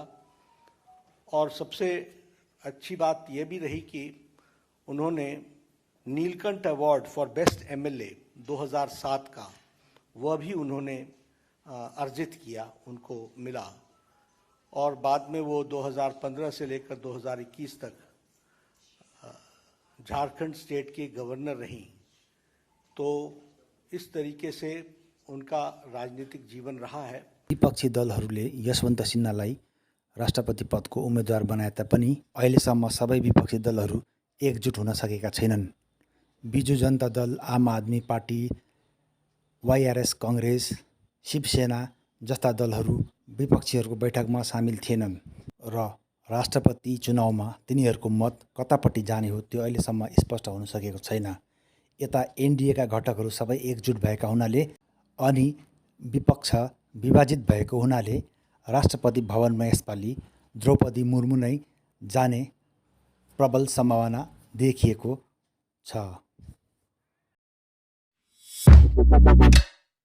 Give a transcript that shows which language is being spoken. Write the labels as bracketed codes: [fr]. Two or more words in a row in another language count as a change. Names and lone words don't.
[hi] और सबसे अच्छी बात यह भी रही कि उन्होंने नीलकंठ अवार्ड फॉर बेस्ट एमएलए 2007 का वह भी उन्होंने अर्जित किया, उनको मिला। और बाद में वो 2015 से लेकर 2021 तक झारखंड स्टेट के गवर्नर रहीं। तो इस तरीके से उनका राजनीतिक जीवन रहा है। [ne] विपक्षी दलहरूले यशवन्त सिन्हालाई राष्ट्रपति पदको उम्मेदवार बनाए तापनि अहिलेसम्म सबै विपक्षी दलहरू एकजुट हुन सकेका छैनन्। बिजु जनता दल, आम आदमी पार्टी, वाइआरएस कांग्रेस, शिवसेना जस्ता दलहरू विपक्षीहरूको बैठकमा सामेल थिएनन् र राष्ट्रपति चुनावमा तिनीहरूको मत कतापट्टि जाने हो त्यो अहिलेसम्म स्पष्ट हुन सकेको छैन। यता एनडीएका घटकहरू सबै एकजुट भएका हुनाले अनि विपक्ष विभाजित भएको हुनाले राष्ट्रपति भवनमा यसपालि द्रौपदी मुर्मु नै जाने प्रबल सम्भावना देखिएको छ।